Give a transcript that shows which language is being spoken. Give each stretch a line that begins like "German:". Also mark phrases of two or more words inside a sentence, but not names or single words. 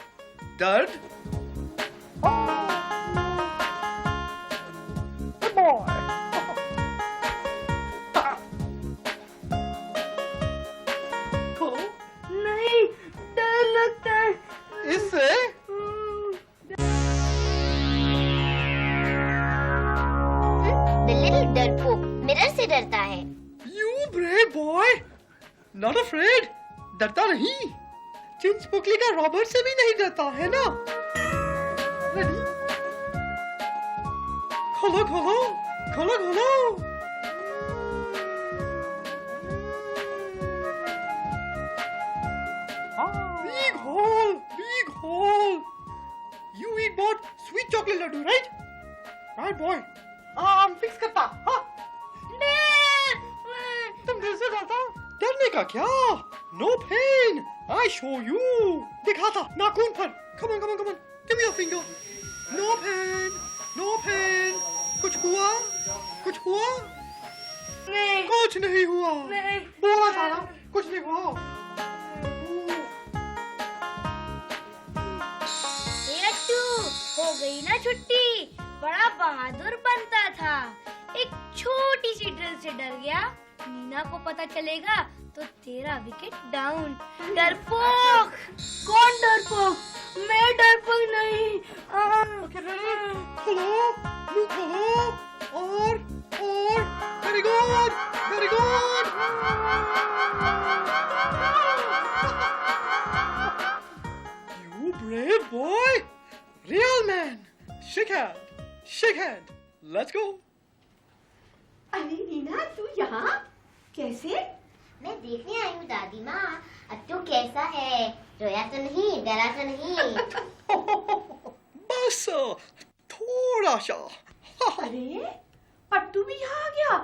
English: Dad? Good boy.
Hindi: नहीं, डर लगता है। इससे?
English: The little
Hindi: डरपोक मिरर से डरता है।
English: You brave boy. Not afraid.
Hindi: डरता नहीं। चिंच पुकली का रॉबर्ट से भी नहीं डरता है ना? Ready? खोलो खोलो खोलो खोलो।
English: Big hole, big hole. You eat both sweet chocolate laddu, right? Right, boy. I'm fix
Hindi: करता. हाँ. तुम दिल से डरता? डरने का क्या?
English: No pain. I show you.
Hindi: दिखाता नाखून पर.
English: Come on, come on, come on. Give me your finger. No pain. No pain.
Hindi: कुछ हुआ? कुछ हुआ? नहीं, कुछ नहीं हुआ। नहीं। बोला था ना, कुछ नहीं हुआ। लट्टू, गई ना छुट्टी, बड़ा बहादुर बनता था। एक छोटी सी ड्रिल से डर गया, नीना को पता चलेगा तो तेरा
English: wicket down.
Hindi: डरपोक। कौन डरपोक? मैं डरपोक नहीं।
English: और very good, very good. You brave boy, real man. Shake hand, shake hand. Let's go.
Hindi: अरे नीना, तू यहाँ कैसे? मैं देखने आई हूँ दादी माँ, अट्टू कैसा है, रोया तो नहीं, डरा तो नहीं। बस थोड़ा सा। अरे अट्टू भी यहाँ आ गया।